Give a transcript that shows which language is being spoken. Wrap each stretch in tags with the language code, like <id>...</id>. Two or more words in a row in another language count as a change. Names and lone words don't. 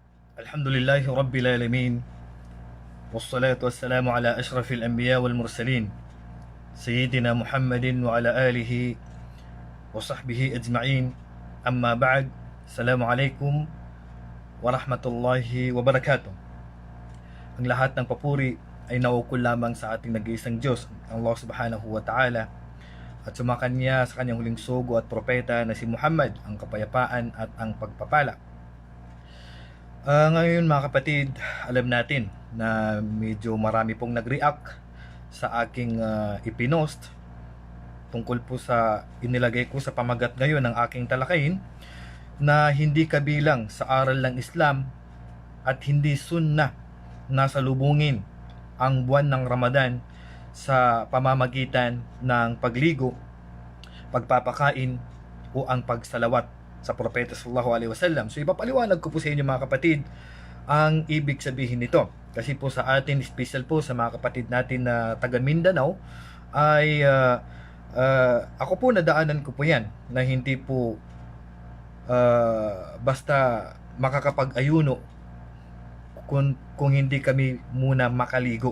<ar>الحمد لله رب العالمين والصلاة والسلام على أشرف الأنبياء والمرسلين. سيدنا محمد وعلى آله وصحبه أجمعين. أما بعد. السلام عليكم ورحمة الله وبركاته.</ar> <tl>Ang lahat ng papuri ay naukol lamang sa ating nag-iisang Diyos,</tl> <ar>الله سبحانه وتعالى,</ar> <tl>at sumakanya sa kanyang huling sugo at propeta na si Muhammad, ang kapayapaan at ang pagpapala. Ngayon mga kapatid, alam natin na medyo marami pong nag-react sa aking ipinost tungkol po sa inilagay ko sa pamagat ngayon ng aking talakayin na hindi kabilang sa aral ng Islam at hindi sunnah na salubungin ang buwan ng Ramadan sa pamamagitan ng pagligo, pagpapakain o ang pagsalawat sa propeta</tl> <ar>صلى الله عليه وسلم.</ar> <tl>So ipapaliwanag ko po sa inyo mga kapatid ang ibig sabihin nito. Kasi po sa atin, special po sa mga kapatid natin na taga Mindanao, ay ako po nadaanan ko po yan na hindi po basta makakapag-ayuno kung hindi kami muna makaligo.</tl>